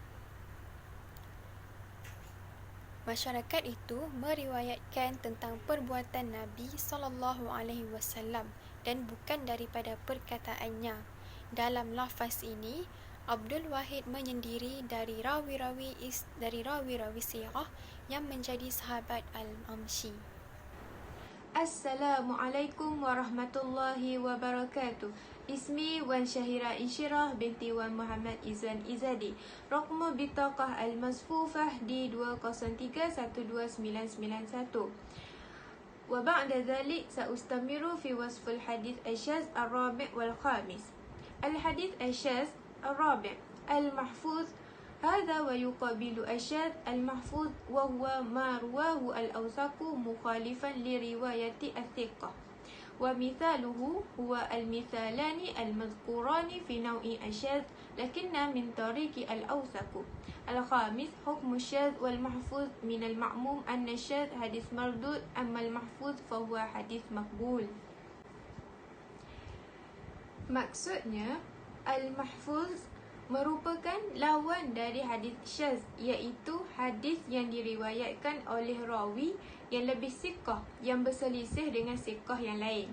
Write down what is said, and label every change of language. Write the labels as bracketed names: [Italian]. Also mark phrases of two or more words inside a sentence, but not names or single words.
[Malay] Masyarakat itu meriwayatkan tentang perbuatan Nabi SAW dan bukan daripada perkataannya. Dalam lafaz ini, Abdul Wahid menyendiri dari rawi-rawi sirah yang menjadi sahabat Al-Amshi. [Arabic] السلام عليكم ورحمة الله وبركاته. Ismi Wan Syahira Insyirah binti Wan Muhammad Izan Izadi. رقم بطاقة المصفوفة di 203-12991. وبعد ذلك سأستمر في وصف الحديث الشاذ الرابع والخامس. الحديث الشاذ الرابع المحفوظ هذا ويقابل الشاذ المحفوظ وهو ما رواه الأوثق مخالفا لرواية الثقة ومثاله هو المثالان المذكوران في نوع الشاذ لكن من طريق الأوثق. الخامس حكم الشاذ والمحفوظ من المعموم أن الشاذ حديث مردود أما المحفوظ فهو حديث مقبول. [Malay] Maksudnya, al-mahfuz merupakan lawan dari hadis syaz, iaitu hadis yang diriwayatkan oleh rawi yang lebih siqah yang berselisih dengan siqah yang lain.